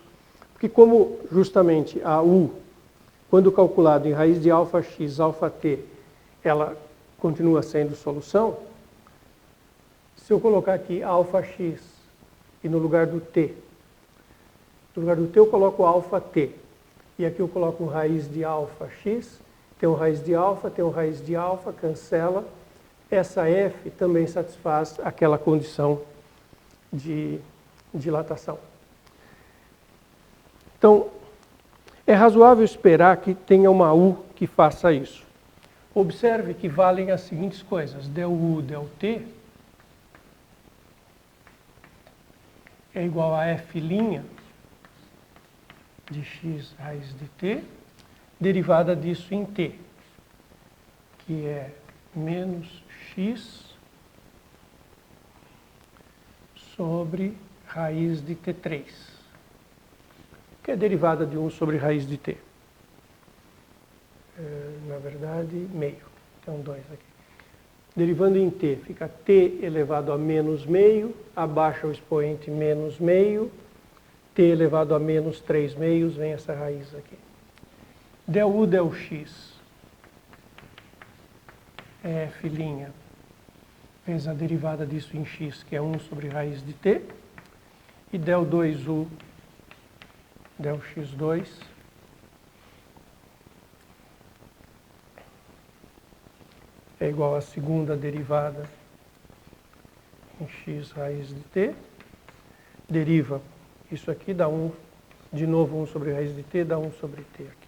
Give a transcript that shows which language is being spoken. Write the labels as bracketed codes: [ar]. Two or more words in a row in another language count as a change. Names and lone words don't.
[pt] Porque como justamente a u, quando calculado em raiz de alfa x, alfa t, ela continua sendo solução, se eu colocar aqui alfa x e no lugar do t eu coloco alfa t, e aqui eu coloco raiz de alfa x, tem um raiz de alfa, tem um raiz de alfa, cancela, essa f também satisfaz aquela condição de dilatação. Então, é razoável esperar que tenha uma u que faça isso. Observe que valem as seguintes coisas: del u, del t é igual a f' de x raiz de t, derivada disso em t, que é menos x sobre raiz de t3, que é derivada de 1 sobre raiz de t. Na verdade, meio. Então, 2 aqui. Derivando em t, fica t elevado a menos meio, abaixa o expoente menos meio, t elevado a menos 3 meios, vem essa raiz aqui. Del u, del x é f' vezes a derivada disso em x, que é 1 sobre raiz de t, e del 2u, del x2, é igual à segunda derivada em x raiz de t, deriva isso aqui, dá 1, de novo 1 sobre raiz de t, dá 1 sobre t aqui.